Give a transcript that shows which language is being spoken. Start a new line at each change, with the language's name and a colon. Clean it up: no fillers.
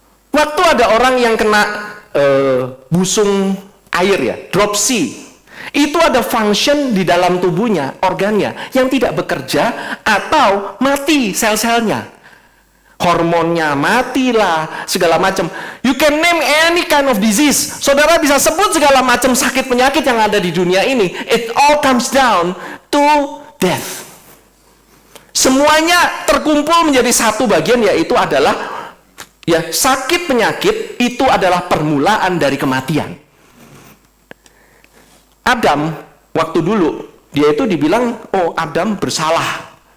Indonesian: Waktu ada orang yang kena busung air ya, dropsy, itu ada function di dalam tubuhnya, organnya, yang tidak bekerja atau mati sel-selnya. Hormonnya matilah, segala macam.
English: You can name any kind of disease.
Indonesian: Saudara bisa sebut segala macam sakit penyakit yang ada di dunia ini.
English: It all comes down to death.
Indonesian: Semuanya terkumpul menjadi satu bagian, yaitu adalah sakit penyakit itu adalah permulaan dari kematian. Adam waktu dulu dia itu dibilang, oh Adam bersalah.